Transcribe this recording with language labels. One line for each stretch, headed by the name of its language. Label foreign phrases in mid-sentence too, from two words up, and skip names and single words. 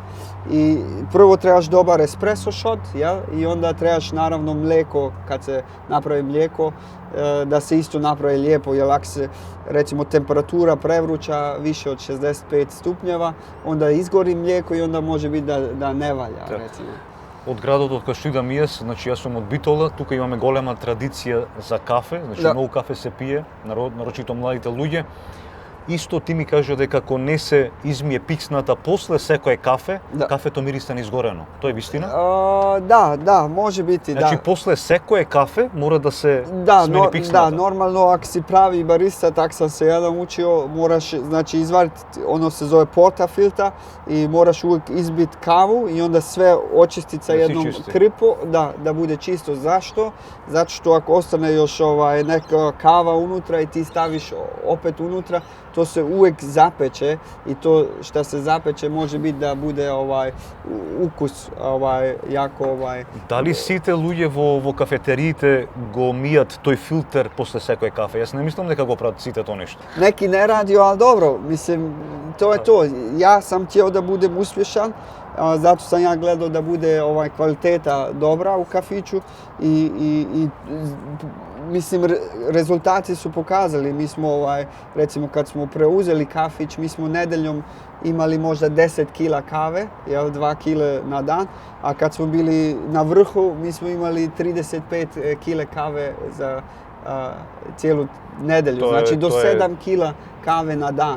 Croatian: I prvo trebaš dobar
English: espresso shot,
Croatian: i onda trebaš naravno mlijeko, kad se napravi mlijeko, da se isto napravi lijepo, jer ako se recimo temperatura prevruća više od 65 stupnjeva, onda izgori mlijeko i onda može biti da ne valja, recimo.
Macedonian: Од градот од кај што идам јас, значи јас сум од Битола, тука имаме голема традиција за кафе, значи многу кафе се пие, нарочито младите луѓе. Исто ти ми кажа дека ако не се измие пицната после секое кафе, кафето мириса на изгорено. Тоа е вистина?
Croatian: Da, može biti, da.
Macedonian: Значи после секое кафе мора да се смени пицната?
Croatian: Da, normalno ako si pravi barista, tak sam se ja naučio, moraš znači izvaditi, ono se zove portafilter i moraš uvek izbit kavu i onda sve očistiti sa jednom kripo, da bude čisto. Zašto? Zato što ako ostane još neka kava unutra i ti staviš opet unutra, to se uvijek zapeče i to što se zapeče može biti da bude ukus jako
Macedonian: Da li сите луѓе во кафетериите го мијат тој филтер после секој кафе? Јас не мислам дека го прават сите тоа нешто.
Croatian: Neki ne radi, ali dobro, mislim, to je to. Ja sam htio da budem uspješan, zato sam ja gledao da bude kvaliteta dobra u kafiću i mislim, rezultati su pokazali. Mi smo, recimo, kad smo preuzeli kafić, mi smo nedeljom imali možda 10 kila kave, 2 kile na dan, a kad smo bili na vrhu, mi smo imali 35 kile kave za cijelu nedelju, znači do 7 kila kave na dan.